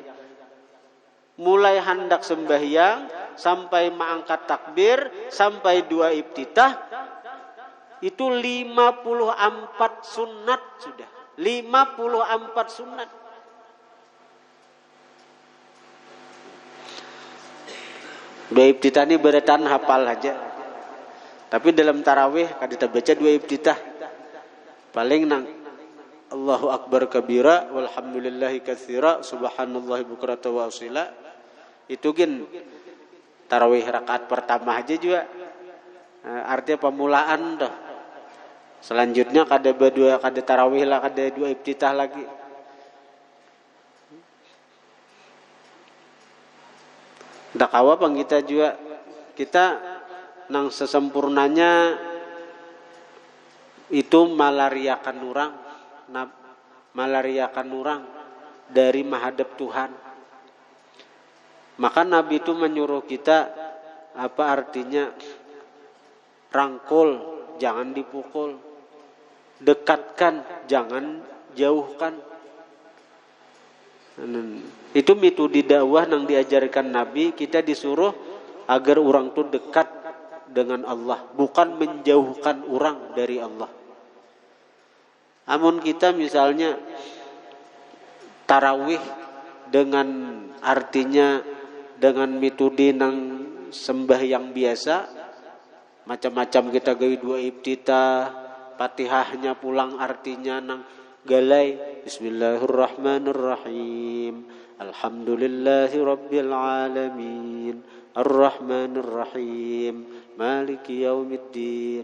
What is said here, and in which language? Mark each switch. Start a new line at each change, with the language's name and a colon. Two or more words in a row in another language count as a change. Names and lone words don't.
Banjar: Mulai hendak sembahyang sampai mengangkat takbir sampai dua iftitah itu 54 sunat sudah. 54 sunat. Dua iftitah ini beretan hafal aja. Tapi dalam tarawih kada kita baca dua iftitah. Paling nang
Arabic: الله أكبر كبيرا والحمد لله كثيرا سبحان الله بكرة وأصيلا.
Banjar: Itu kan tarawih rakaat pertama aja juga. Artinya pemulaan dah. Selanjutnya kada tarawih lah, kada dua iftitah lagi. Ndak kawa pang kita juga. Kita nang sesempurnanya itu malariakan orang dari menghadap Tuhan. Maka Nabi itu menyuruh kita, apa artinya, rangkul, jangan dipukul, dekatkan, jangan jauhkan. Itu metode dakwah yang diajarkan Nabi. Kita disuruh agar orang itu dekat dengan Allah, bukan menjauhkan orang dari Allah. Amun kita misalnya tarawih dengan artinya dengan metode nang sembahyang biasa, macam-macam kita gawe dua iftitah, Fatihahnya pulang artinya nang galai
Arabic: بسم الله الرحمن الرحيم الحمد لله رب العالمين الرحمن الرحيم مالك يوم الدين.